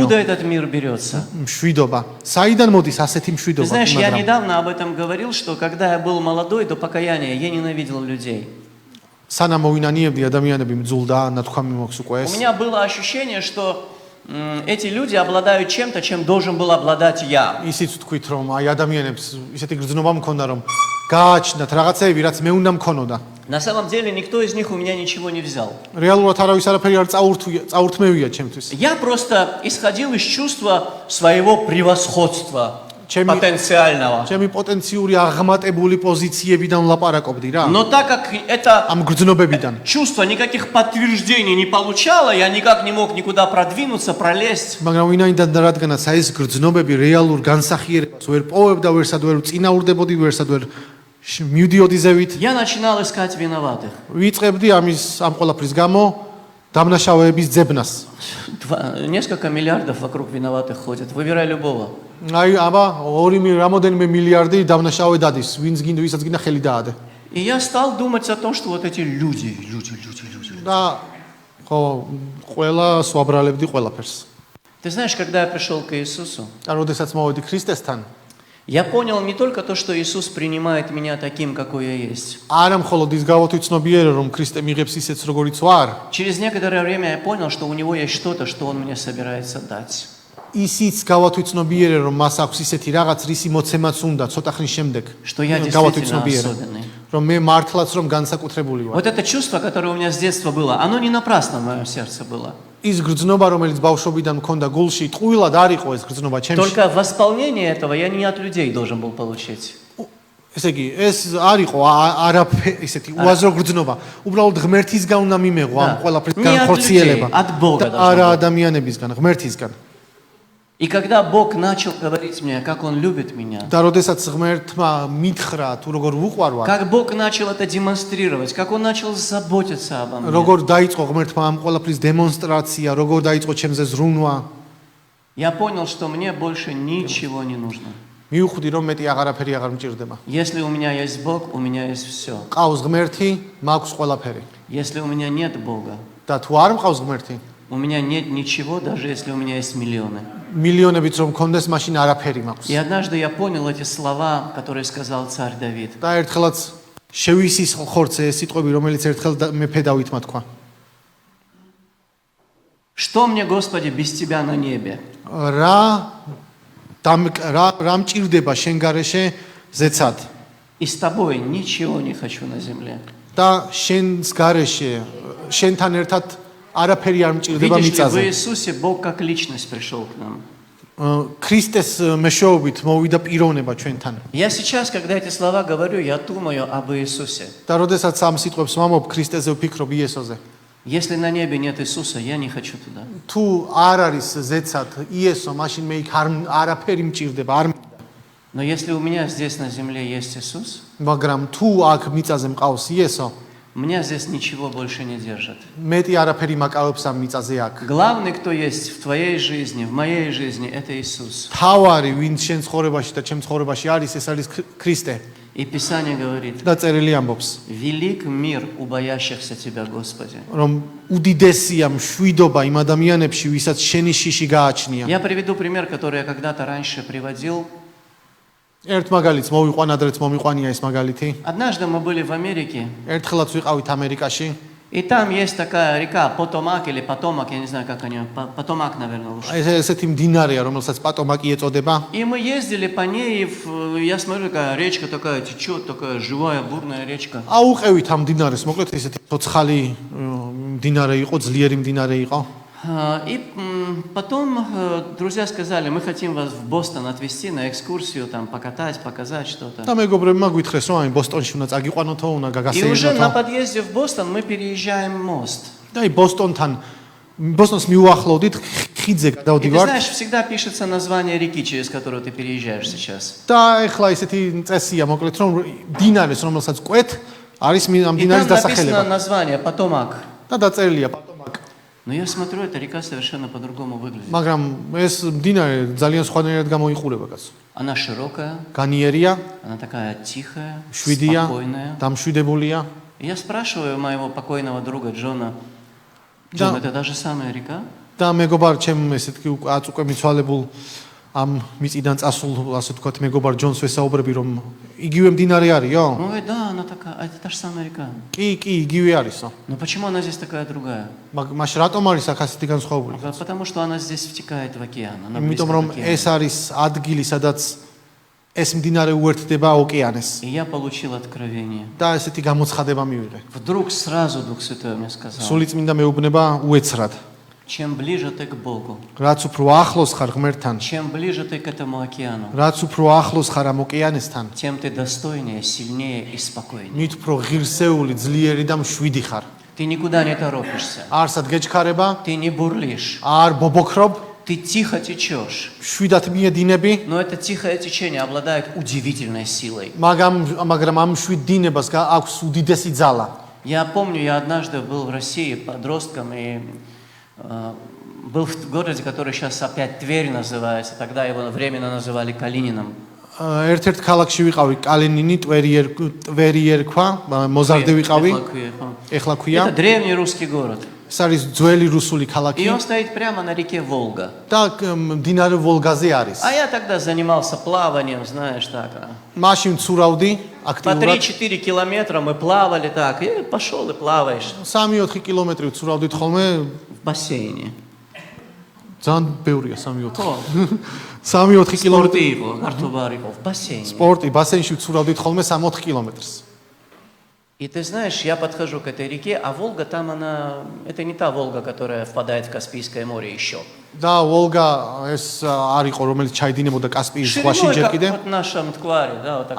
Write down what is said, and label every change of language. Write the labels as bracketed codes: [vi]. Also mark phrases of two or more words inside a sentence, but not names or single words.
[ru] Откуда этот мир берется? [ka] მშვიდობა. Საიდან მოდის ასეთი [ru] Ты [ka] მშვიდობა? [ru] знаешь, я [ka] მაგრამ [ru] недавно об этом говорил, что когда я был молодой, до покаяния, я ненавидел людей. [ka] სანამ მოვინანიებდი ადამიანები მძულდა, ნათქვამი მოქვს უკვე [ru] У [ka] ეს. [ru] меня было ощущение, что эти люди обладают чем-то, чем должен был обладать я. [ka] ისიც თქვით რომ აი ადამიანებს ისეთი გრძნობა მქონდა რომ გააჩნდათ რაღაცეები, რაც მე უნდა მქონოდა. [ru] На самом деле никто из них у меня ничего не взял. [ka] რეალურად არავის არაფერი არ წაურთმევია ჩემთვის. [ru] Я просто исходил из чувства своего превосходства Чем- потенциального. [ka] ჩემი პოტენციური აღმატებული პოზიციებიდან ვლაპარაკობდი რა. [ru] Но так как это [ka] ამ გრძნობებიდან. [ru] чувство никаких подтверждений не получало, я никак не мог никуда продвинуться, пролезть. [ka] მაგრამ ვინაიდან და რადგანაც აი ეს გრძნობები რეალურ განსახიერებას ვერ პოვებდა, ვერსად ვერ წინაურდებოდი, ვერსად ვერ მივდიოდი ზევით. [ru] Я начинал искать виноватых. [ka] ვიწყებდი ამ ყველაფრის გამო დამნაშავეების ძებნას. [ru] Несколько миллиардов вокруг виноватых ходят. Выбирай любого. [ka] აი აბა რამოდენიმე მილიარდი დამნაშავე დადის, ვისაც გინდა ხელი დაადე. [ru] И я стал думать о том, что вот эти люди. [ka] და ხო, ყველა სვაბრალებდი ყველაფერს. [ru] Ты знаешь, когда я пришел к Иисусу, [ka] და როდესაც მოვედი ქრისტესთან, [ru] я понял не только то, что Иисус принимает меня таким, какой я есть. [ka] არა მხოლოდ ის გავათვითცნობიერე, რომ ქრისტე მიღებს ისეც როგორიც ვარ, [ru] Через некоторое время я понял, что у него есть что-то, что он мне собирается дать. [ka] ისიც გავათვითცნობიერე, რომ მას აქვს ისეთი რაღაც, რისი მოცემაც უნდა ცოტა ხნის შემდეგ. [ru] Что я действительно [ka] გავათვითცნობიერე, [ru] особенный. [ka] რომ მე მართლაც რომ განსაკუთრებული ვარ. [ru] Вот это чувство, которое у меня с детства было, оно не напрасно в моем сердце было. [ka] ის გრძნობა, რომელიც ბავშვობიდან მქონდა გულში, ტყუილად არ იყო ეს გრძნობა ჩემში. [ru] Только восполнение этого я не от людей должен был получить. [ka] ესე იგი, ეს არ იყო არაფერი, ისეთი უაზრო გრძნობა. უბრალოდ ღმერთისგან უნდა მიმეღო ამ [ru] Да. [ka] ყველაფრის [ru] Не от [ka] განხორციელება. [ru] людей, от Бога [ka] და [ru] должно [ka] არა [ru] быть. [ka] ადამიანებისგან, ღმერთისგან. [ru] И когда Бог начал говорить мне, как Он любит меня, [ka] და როდესაც ღმერთმა მითხრა თუ როგორ ვუყვარვარ, [ru] как Бог начал это демонстрировать, как Он начал заботиться обо мне, [ka] როგორ დაიწყო ღმერთმა ამ ყველაფრის დემონსტრაცია, როგორ დაიწყო ჩემზე ზრუნვა, [ru] я понял, что мне больше ничего не нужно. [ka] მივხვდი რომ მეტი აღარაფერი აღარ მჭირდება. [ru] Если у меня есть Бог, у меня есть все. [ka] ყავს ღმერთი, მაქვს ყველაფერი. [ru] Если у меня нет Бога, [ka] და თუ არ მყავს ღმერთი, [ru] у меня нет ничего, даже если у меня есть миллионы. [ka] მილიონებიც რომ მქონდეს, მაშინ არაფერი მაქვს. [ru] И однажды я понял эти слова, которые сказал царь Давид. [ka] და ერთხელაც შევისის ხორცე ეს სიტყვები, რომელიც ერთხელ მეფე დავითმა თქვა. [ru] Что мне, Господи, без Тебя на небе? [ka] რა მჭირდება შენ გარეშე ზეცად [ru] И с Тобой ничего не хочу на земле. [ka] და შენს გარეშე შენთან ერთად არაფერი არ მჭირდება [ru] Видишь ли, в [ka] მიწაზე. [ru] Иисусе Бог как личность пришел к нам. [ka] ქრისტეს მეშვეობით მოვიდა პიროვნება ჩვენთან. [ru] Я сейчас, когда эти слова говорю, я думаю об Иисусе. [ka] და როდესაც ამ სიტყვებს ვამბობ, ქრისტეზე ვფიქრობ იესოზე. [ru] Если на небе нет Иисуса, я не хочу туда. [ka] თუ არ არის ზეცად იესო, მაშინ მე იქ არაფერი მჭირდება, არ მინდა. [ru] Но если у меня здесь на земле есть Иисус, [ka] მაგრამ თუ აქ მიწაზე მყავს იესო, [ru] меня здесь ничего больше не держит. [ka] მეტი არაფერი მაკავებს ამ მიწაზე აქ. [ru] Главный, кто есть в твоей жизни, в моей жизни, это Иисус. [ka] თავარი, ვინც შენ ცხოვრებაში და ჩემ ცხოვრებაში არის, ეს არის ქრისტე. [ru] И Писание говорит: [ka] და წერილი ამბობს, [ru] велик мир у боящихся Тебя, Господи. [ka] რომ უდიდესია მშვიდობა იმ ადამიანებში, ვისაც შენი შიში გააჩნია. [ru] Я приведу пример, который я когда-то раньше приводил. [ka] ერთ მაგალითს მოვიყვან, ადრეც მომიყვანია ეს მაგალითი. [ru] Однажды мы были в Америке, [ka] ერთხელაც ვიყავით ამერიკაში. [ru] и там есть такая река Потомак или Потомак, я не знаю, как они, Потомак, наверное, лучше. [ka] ესეთი მდინარეა, რომელსაც პატომაკი ეწოდება. [ru] И мы ездили по ней, и я смотрю, такая речка такая течет, такая живая, бурная речка. [ka] აუყევით ამ მდინარეს, მოკლედ ესეთი ცოცხალი მდინარე იყო, ძლიერი მდინარე იყო. [ru] И потом друзья сказали: мы хотим вас в Бостон отвезти на экскурсию, там покатать, показать что-то. [ka] და მეგობრებმა გვითხრეს, რომ აი ბოსტონში უნდა წაგიყვანოთო, უნდა [ru] И уже на [ka] გაგასეირნოთო. [ru] подъезде в Бостон мы переезжаем мост. [ka] და აი ბოსტონს მიუახლოვდით, ხიდზე [ru] И ты [ka] გადავდივართ. [ru] знаешь, всегда пишется название реки, через которую ты переезжаешь сейчас. [ka] და ეხლა ესეთი წესია, მოკლედ რომ მდინარეს, რომელსაც კვეთ, არის ამ [ru] И [ka] მდინარის [ru] там написано [ka] დასახელება. [ru] название Потомак. [ka] და დაწერილია პატომაკ. [ru] Но я смотрю, эта река совершенно по-другому выглядит. [ka] მაგრამ ეს მდინარე ძალიან სხვანაირად გამოიყურება კაცო. [ru] Она широкая, [ka] განიერია, [ru] она такая тихая, [ka] შვიდია, [ru] спокойная. [ka] დამშვიდებულია. [ru] Я спрашиваю моего покойного друга Джона, Джон, это та же самая река? [ka] და მეგობარ ჩემ ესეთ კი უკვე მიცვალებულ ამ მიწიდან წასულ ასე ვთქვათ მეგობარ ჯონს ვესაუბრები რომ იგივე მდინარე არისო? [ru] Он говорит, да, она такая, это та же самая река. [ka] კი, იგივე არისო. [ru] Но почему она здесь такая другая? [ka] მაშ რატომ არის აქ ასეთი განსხვავებული? [ru] Потому что она здесь втекает в океан. Она близко [ka] იმიტომ [ru] к [ka] რომ [ru] океану. [ka] ეს არის ადგილი სადაც ეს მდინარე უერთდება ოკეანეს [ru] И я получил откровение. [ka] და ესეთი გამოცხადება მივიღე. [ru] Вдруг сразу Дух Святой мне сказал, [ka] სულიწმინდა მეუბნება უეცრად [ru] чем ближе ты к Богу, [ka] რაც უფრო ახლოს ხარ ღმერთთან [ru] чем ближе ты к этому океану, [ka] რაც უფრო ახლოს ხარ ამ ოკეანესთან [ru] тем ты достойнее, сильнее и спокойнее. [ka] მით უფრო ღირსეული ძლიერი და მშვიდი ხარ [ru] Ты никуда не торопишься, [ka] არსად გეჩქარება [ru] ты не бурлишь, [ka] არ ბობოქრობ [ru] ты тихо течешь. [ka] შვიდად მიედინები [ru] Но это тихое течение обладает удивительной силой. [ka] მაგრამ ამ შვიდ დინებას აქვს უდიდესი ძალა [ru] Я помню, я однажды был в России подростком и был в городе, который сейчас опять Тверь называется. Тогда его временно называли Калининым. [ka] ერთ-ერთ ქალაქში ვიყავი კალინინი ტვერი ერქვა მოზარდი ვიყავი ეხლა ქვია [ru] Это древний русский город. [ka] ეს არის ძველი რუსული [ru] И [ka] ქალაქი [ru] он стоит прямо на реке Волга. [ka] და მდინარე ვოლგაზე არის [ru] А я тогда занимался плаванием, знаешь, так. [ka] მაშინ ცურავდი [ru] По [ka] აქტიურად [ru] 3-4 километра мы плавали так. И пошел и плаваешь [ka] 3-4 კილომეტრი ცურავდით ხოლმე [ru] в бассейне. [ka] ძალიან ბევრია 3-4 [ru] О, [ka] 3-4 კილომეტრი [ru] спорты его, Артубар его, в бассейне. [ka] სპორტი ბასენში ცურავდით ხოლმე 3-4 კილომეტრს [ru] И ты знаешь, я подхожу к этой реке, а Волга там она... Это не та Волга, которая впадает в Каспийское море еще. [ka] და ვოლგა ეს არ იყო რომელიც ჩაიდინებოდა კასპიის ზღვაში [ru] Шириной, [ka] ჯერ [ru] как [ka] კიდე [ru] вот наша Мтквари, да, вот